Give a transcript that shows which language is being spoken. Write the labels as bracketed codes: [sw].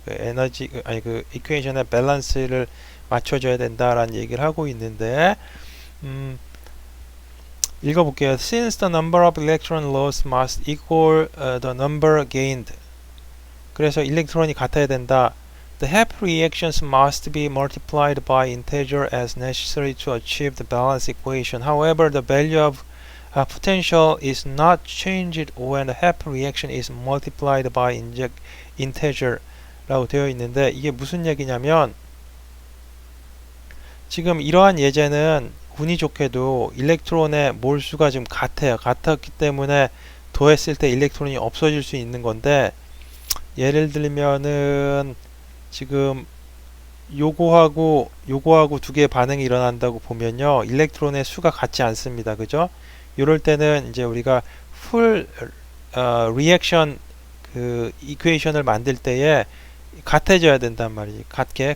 [ko] 그 에너지 그 이퀘이션의 밸런스를 맞춰줘야 된다라는 얘기를 하고 있는데, 읽어볼게요. [en] Since the number of electron loss must equal the number gained. [ko] 그래서 일렉트론이 같아야 된다. [en] The half reactions must be multiplied by integer as necessary to achieve the balance equation. However, the value of potential is not changed when the half reaction is multiplied by integer [ko] 라고 되어 있는데 이게 무슨 얘기냐면 지금 이러한 예제는 운이 좋게도 일렉트론의 몰수가 지금 같아요. 같았기 때문에 더했을 때 일렉트론이 없어질 수 있는 건데 예를 들면은 지금 요거하고 두 개의 반응이 일어난다고 보면요. 일렉트론의 수가 같지 않습니다. 그죠? 이럴 때는 이제 우리가 풀 리액션 그 이퀘이션을 만들 때에 같아져야 된단 말이지. 같게.